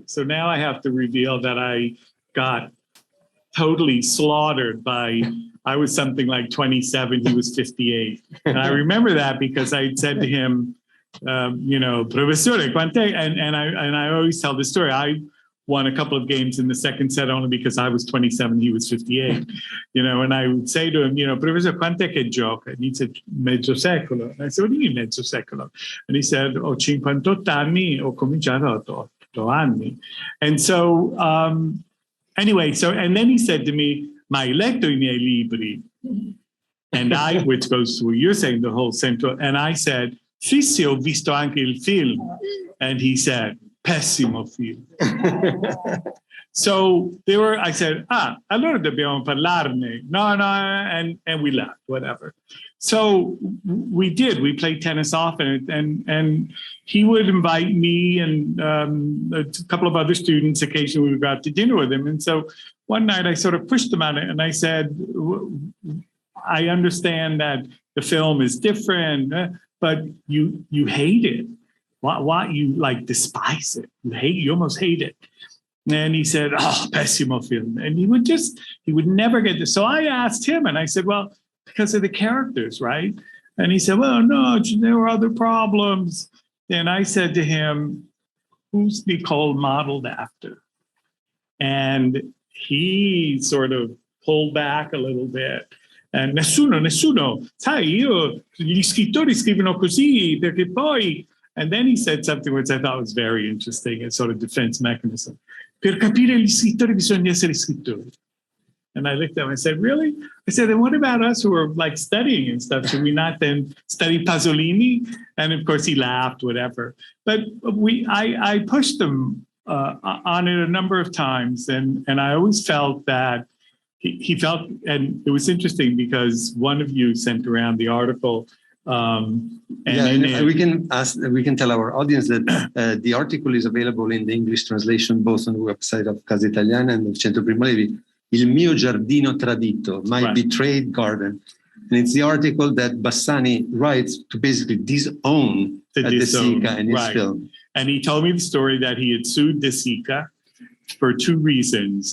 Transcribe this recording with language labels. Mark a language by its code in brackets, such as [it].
[en] So now I have to reveal that I got totally slaughtered I was something like 27, he was 58. And I remember that because I said to him, [it] Professore, quante? [en] And I always tell the story. I won a couple of games in the second set only because I was 27, he was 58. And I would say to him, Professor, [it] quant'è che gioca? [en] And he said, [it] mezzo secolo. [en] And I said, what do you mean [it] mezzo secolo? [en] And he said, [it] 58 anni, ho cominciato a 8 anni. [en] And so, and then he said to me, [it] ma hai letto I miei libri? [en] And I, which goes to what you're saying, the whole central, and I said, [it] sì, ho visto anche il film. [en] And he said, [it] pessimo film. [en] So I said, [it] allora dobbiamo parlarne. [en] No, and we left, whatever. So we did. We played tennis often, and he would invite me and a couple of other students. Occasionally we would go out to dinner with him. And so one night I sort of pushed him on it, and I said, I understand that the film is different, but you hate it. Why you despise it? You almost hate it. And he said, [it] pessimo film. [en] And he would never get this. So I asked him, and I said, well, because of the characters, right? And he said, well, no, there were other problems. And I said to him, who's Nicole modeled after? And he sort of pulled back a little bit. And [it] nessuno, sai, gli scrittori scrivono così, perché poi, [en] and then he said something which I thought was very interesting, a sort of defense mechanism. [it] Per capire gli scrittori bisogna essere scrittori. [en] And I looked at him and I said, really? I said, and what about us who are studying and stuff? Should we not then study Pasolini? And of course he laughed, whatever. But I pushed him on it a number of times. And I always felt that he felt, and it was interesting because one of you sent around the article. We can tell our audience that the article is available in the English translation, both on the website of Casa Italiana and of Centro Primo Levi. [it] Il mio giardino tradito, [en] my Right. betrayed garden. And it's the article that Bassani writes to basically disown To De disown, Sica in his right. film. And he told me the story that he had sued De Sica for two reasons.